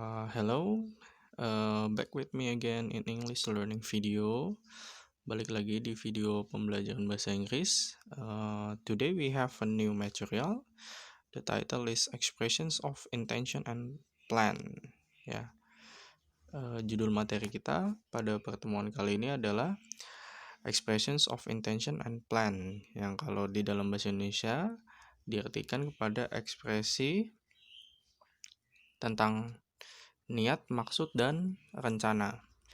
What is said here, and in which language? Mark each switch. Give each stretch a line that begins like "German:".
English: Hello, back with me again in English learning video.
Indonesian: Balik lagi di video pembelajaran bahasa Inggris.
English: Today we have a new material. The title is Expressions of Intention and Plan.
Indonesian: Ya, judul materi kita pada pertemuan kali ini adalah Expressions of Intention and Plan, yang kalau di dalam bahasa Indonesia diartikan kepada ekspresi tentang niat, maksud, dan rencana.